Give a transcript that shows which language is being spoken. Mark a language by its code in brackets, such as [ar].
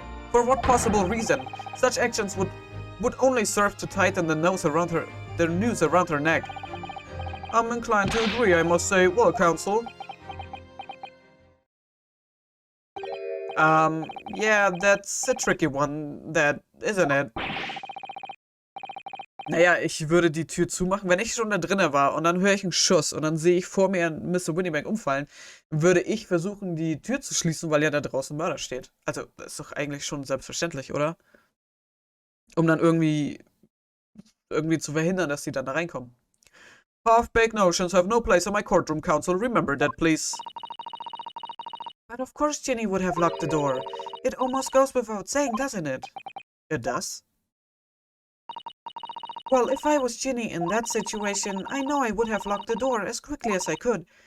[en] For what possible reason? Such actions would only serve to tighten the noose around her neck. I'm inclined to agree, I must say. Well, counsel. Yeah, that's a tricky one, that, isn't it? [de] Naja, ich würde die Tür zumachen, wenn ich schon da drinnen war und dann höre ich einen Schuss und dann sehe ich vor mir einen Mr. Winniebank umfallen, würde ich versuchen, die Tür zu schließen, weil ja da draußen Mörder steht. Also, das ist doch eigentlich schon selbstverständlich, oder? Um dann irgendwie zu verhindern, dass die dann da reinkommen. [en] Half-baked notions have no place in my courtroom, counsel. Remember that, please. But of course Ginny would have locked the door. It almost goes without saying, doesn't it? It does? Well, if I was Ginny in that situation, I know I would have locked the door as quickly as I could.